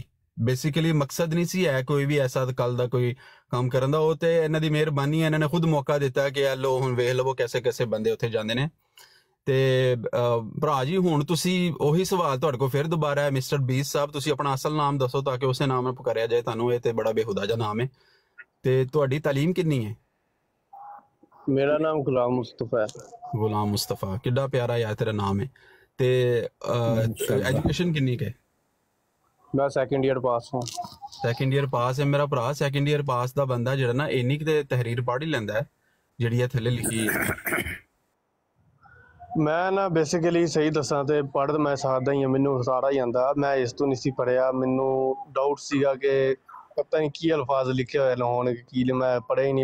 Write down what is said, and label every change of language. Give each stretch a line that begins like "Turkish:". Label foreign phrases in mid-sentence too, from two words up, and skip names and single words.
Punjabi: ਬੇਸਿਕਲੀ ਮਕਸਦ ਨਹੀਂ ਸੀ ਹੈ ਕੋਈ ਵੀ ਐਸਾ ਕੱਲ ਦਾ ਕੋਈ ਕੰਮ ਕਰਨ ਦਾ, ਉਹ ਤੇ ਇਹਨਾਂ ਦੀ ਮਿਹਰਬਾਨੀ ਹੈ, ਇਹਨਾਂ ਨੇ ਖੁਦ ਮੌਕਾ ਦਿੱਤਾ ਕਿ ਲੋ ਹੁਣ ਵੇਖ ਲਵੋ ਕੈਸੇ ਬੰਦੇ ਉੱਥੇ ਜਾਂਦੇ ਨੇ। ਤੇ ਭਰਾ ਜੀ ਹੁਣ ਤੁਸੀਂ ਉਹੀ ਸਵਾਲ ਤੁਹਾਡੇ ਕੋਲ ਫਿਰ ਦੁਬਾਰਾ ਹੈ, ਮਿਸਟਰ ਬੀਸ ਸਾਹਿਬ ਤੁਸੀਂ ਆਪਣਾ ਅਸਲ ਨਾਮ ਦੱਸੋ ਤਾਂ ਕਿ ਉਸੇ ਨਾਮ ਨਾਲ ਪੁਕਾਰਿਆ ਜਾਏ ਤੁਹਾਨੂੰ। ਇਹ ਤੇ ਬੜਾ ਬੇਹੁਦਾ ਜਿਹਾ ਨਾਮ ਹੈ। ਤੇ ਤੁਹਾਡੀ ਤਾਲੀਮ ਕਿੰਨੀ ਹੈ?
Urdu: میرا نام غلام مصطفیٰ ہے.
Punjabi: ਗੁਲਾਮ ਮੁਸਤਫਾ, ਕਿੱਡਾ ਪਿਆਰਾ ਯਾਰ ਤੇਰਾ ਨਾਮ ਹੈ। ਤੇ ਐਜੂਕੇਸ਼ਨ ਕਿੰਨੀ ਕੁ ਹੈ?
Urdu: میں
English: second year
Urdu: پاس ہوں.
English: second year
Punjabi: ਪਾਸ ਹੈ ਮੇਰਾ ਭਰਾ।
English: second year
Punjabi: ਪਾਸ ਦਾ ਬੰਦਾ ਜਿਹੜਾ ਨਾ ਇੰਨੀ ਕਿਤੇ ਤਹਿਰੀਰ ਪੜ੍ਹ ਹੀ ਲੈਂਦਾ ਹੈ ਜਿਹੜੀ ਇਹ ਥੱਲੇ ਲਿਖੀ ਹੈ। ਮੈਂ ਨਾ ਬੇਸਿਕਲੀ ਸਹੀ ਦੱਸਾਂ ਤੇ ਪੜ੍ਹ ਮੈਂ ਸਕਦਾ ਹੀ ਹਾਂ, ਮੈਨੂੰ ਸਾਰਾ ਹੀ ਆਉਂਦਾ। ਮੈਂ ਇਸ ਤੋਂ ਨਹੀਂ ਸੀ ਪੜ੍ਹਿਆ, ਮੈਨੂੰ ਡਾਊਟ ਸੀਗਾ ਕਿ ਪਤਾ ਨਹੀਂ ਕੀ ਅਲਫਾਜ਼ ਲਿਖੇ ਹੋਏ ਹੋਣ, ਕੀ ਮੈਂ ਪੜ੍ਹਿਆ ਹੀ ਨਹੀਂ।